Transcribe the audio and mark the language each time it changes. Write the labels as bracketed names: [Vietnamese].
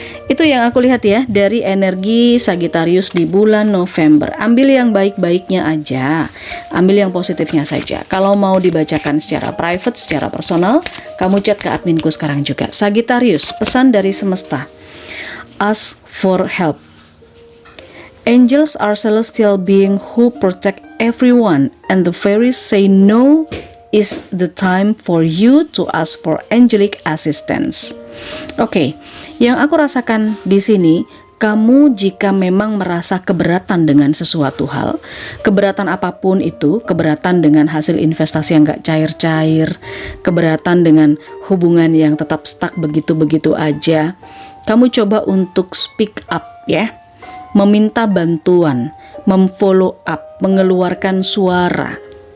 [Indonesian] Itu yang aku lihat ya dari energi Sagittarius di bulan November. Ambil yang baik-baiknya aja, ambil yang positifnya saja. Kalau mau dibacakan secara private, secara personal, kamu chat ke adminku sekarang juga. Sagittarius, pesan dari semesta. [English] Ask for help. Angels are celestial beings who protect everyone, and the fairies say no is the time for you to ask for angelic assistance. [Indonesian] Oke, yang aku rasakan di sini, kamu jika memang merasa keberatan dengan sesuatu hal, keberatan apapun itu, keberatan dengan hasil investasi yang gak cair-cair, keberatan dengan hubungan yang tetap stuck begitu-begitu aja, kamu coba untuk [English] speak up [Indonesian] ya, meminta bantuan, memfollow up, mengeluarkan suara.